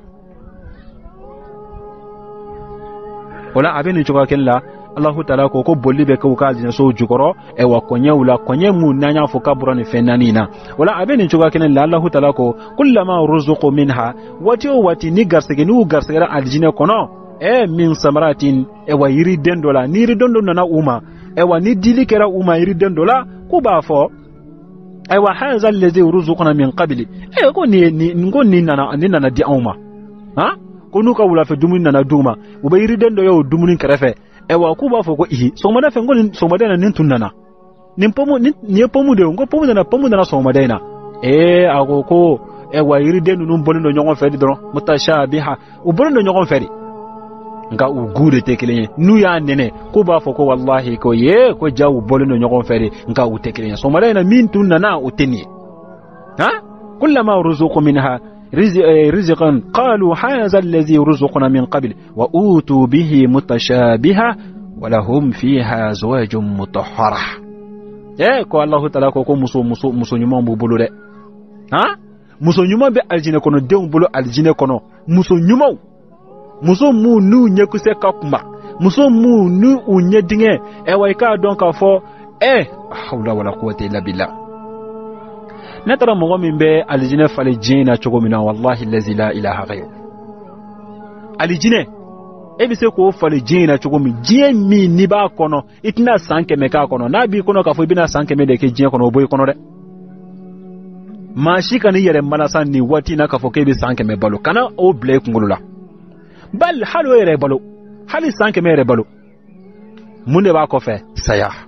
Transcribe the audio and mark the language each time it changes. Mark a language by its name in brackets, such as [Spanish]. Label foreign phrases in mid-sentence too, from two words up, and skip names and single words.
[Bambara] o la a bɛ nin cogoya kelen la Allahu Taala ko bolli bɛ kɛ u ka diinɛsow jukɔrɔ kɔɲɛw la kɔɲɛ mun n'an y'a fɔ k'a bɔra nin fɛn naani in na o la a bɛ nin cogoya kelen la Allahu Taala ko [Arabic] كلما رزقوا منها [Bambara] waati o waati ni garisɛgɛ n'u garisɛgɛra alijinɛ kɔnɔ min samaratin yiriden dɔ la ni yiriden dɔ nana u ma ni dili kɛra u ma yiriden dɔ la k'u b'a fɔ [Arabic] هذا الذي رزقنا من قبل [Bambara] ko nin nana di anw ma ko n'u ka wulafɛ dumuni nana d'u ma u bɛ yiriden dɔ ye o dumuni kɛrɛfɛ k'u b'a fɔ ko sɔgɔmada fɛ ko nin sɔgɔmada in na nin tun nana nin ye pomu de ye n ko pomu nana sɔgɔmada in na a ko yiriden ninnu bɔlen don ɲɔgɔn fɛ de dɔrɔn mutashabiha u bɔlen don ɲɔgɔn fɛ de nka u gu de tɛ kelen ye n'u y'a nɛnɛ k'u b'a fɔ ko wallahi ko ko ja u bɔlen don ɲɔgɔn fɛ de nka u tɛ kelen ye sɔgɔmada in na min tun nana o tɛ nin ye [Arabic] كلما رزقوا منها رزقا قالوا هذا الذي رزقنا من قبل وأوتوا به متشابها ولهم فيها أزواج مطهرة [Bambara] ko Allahu Taala ko muso ɲuman b'u bolo dɛ muso ɲuman bɛ aljinɛ kɔnɔ denw bolo aljinɛ kɔnɔ muso ɲumanw muso mun n'u ɲɛkisɛ ka kuma muso mun n'u ɲɛ dingɛ i k'a dɔn k'a fɔ [Arabic] حولا ولا قوة إلا بالله [Bambara] ne taara mɔgɔ min bɛ alijinɛ falen diɲɛ na cogo min na [Arabic] والله الذي لا إله غيره [Bambara] alijinɛ e bɛ se k'o falen diɲɛ na cogo min diɲɛ min n'i b'a kɔnɔ i tɛna san 100 k'a kɔnɔ n'a b'i kɔnɔ k'a fɔ i bɛna san 100 de kɛ diɲɛ kɔnɔ o bɔ i kɔnɔ dɛ maa si ka n'i yɛrɛ malasa nin waati in na k'a fɔ k'e bɛ san 100 balo kana o bila i kunkolo la bali hali o yɛrɛ balo hali san 100 yɛrɛ balo mun de b'a kɔfɛ saya